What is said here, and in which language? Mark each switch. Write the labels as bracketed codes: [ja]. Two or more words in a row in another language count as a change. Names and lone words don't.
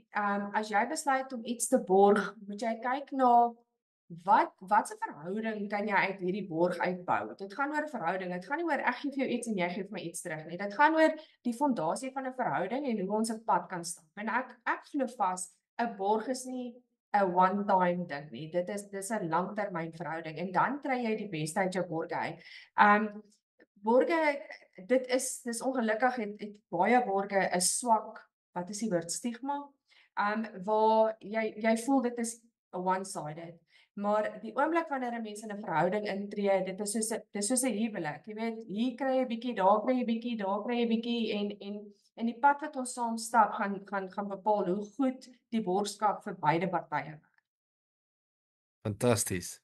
[af] As jy besluit om iets te borg, moet jy kyk na wat se verhouding kan jy uit hierdie borg uitbou? Dit gaan oor verhouding. Dit gaan nie oor ek gee vir jou iets en jy gee vir my iets terug nie. Dit gaan oor die fondasie van 'n verhouding en hoe ons 'n pad kan stap. En ek glo vas 'n borg is nie 'n one-time ding nie. Dis 'n langtermynverhouding en dan kry jy die beste uit jou borg uit. Borge dis ongelukkig het baie borge 'n swak, wat is die woord, stigma. Waar jy voel dit is one-sided. Maar die oomblik wanneer 'n mens in 'n verhouding intree, dit is soos 'n huwelik. Jy weet, hier kry jy 'n bietjie, daar kry jy 'n bietjie, daar kry jy 'n bietjie en die pad wat ons saam stap gaan bepaal hoe goed die borgskap vir beide partye. Fantasties.